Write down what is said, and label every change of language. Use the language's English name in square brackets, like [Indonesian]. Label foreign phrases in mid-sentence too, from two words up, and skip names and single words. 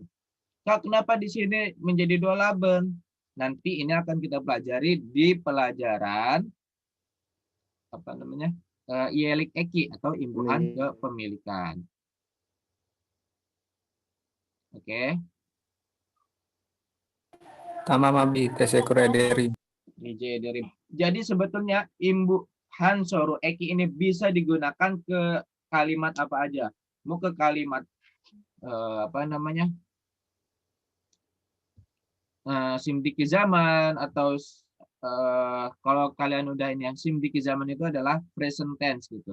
[Indonesian] Kenapa di sini menjadi dolaben? Nanti ini akan kita pelajari di pelajaran [Turkish] ielik eki [Indonesian] atau imbuhan kepemilikan. Oke. [Turkish] Tamam Abi, teşekkür [Indonesian] Jadi sebetulnya imbuhan [Turkish] soru eki [Indonesian] ini bisa digunakan ke kalimat apa aja. Mau ke kalimat [Turkish] simdiki zaman [Indonesian] atau kalau kalian udah ini yang [Turkish] simdiki zaman [Indonesian] itu adalah [English] present tense [Indonesian] gitu.